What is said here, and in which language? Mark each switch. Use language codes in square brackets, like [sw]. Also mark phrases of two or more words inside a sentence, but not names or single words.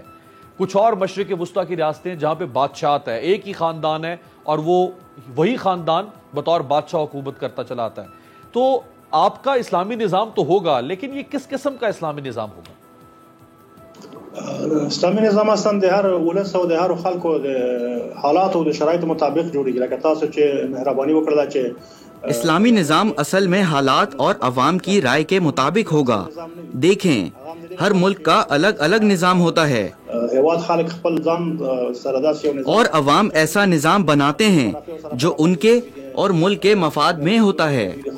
[ur] کچھ اور مشرق وسطیٰ کی ریاستیں جہاں پہ بادشاہت ہے، ایک ہی خاندان ہے اور وہی خاندان بطور بادشاہ حکومت کرتا چلا آتا ہے۔ تو آپ کا اسلامی نظام تو ہوگا، لیکن یہ کس قسم کا اسلامی نظام ہوگا؟ [ps] اسلامی نظام اصلا د هر ولس او د هر خلکو د حالات او د شرایطو مطابق جوړیږي، لکه تاسو چې مهرباني وکړه چې [ur] اسلامی نظام اصل میں حالات اور عوام کی رائے کے مطابق ہوگا۔ دیکھیں، ہر ملک کا الگ الگ نظام ہوتا ہے اور عوام ایسا نظام بناتے ہیں جو ان کے اور ملک کے مفاد میں ہوتا ہے۔